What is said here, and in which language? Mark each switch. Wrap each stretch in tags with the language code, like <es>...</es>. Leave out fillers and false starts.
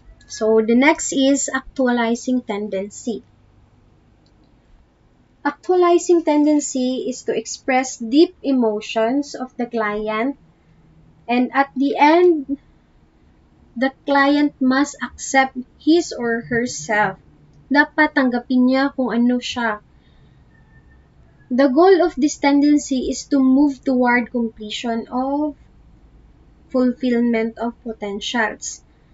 <en>So, the next is actualizing tendency. Actualizing tendency is to express deep emotions of the client, and at the end, the client must accept his or herself.</en> <tl>Dapat tanggapin niya kung ano siya.</tl> <en>The goal of this tendency is to move toward completion of fulfillment of potentials.</en>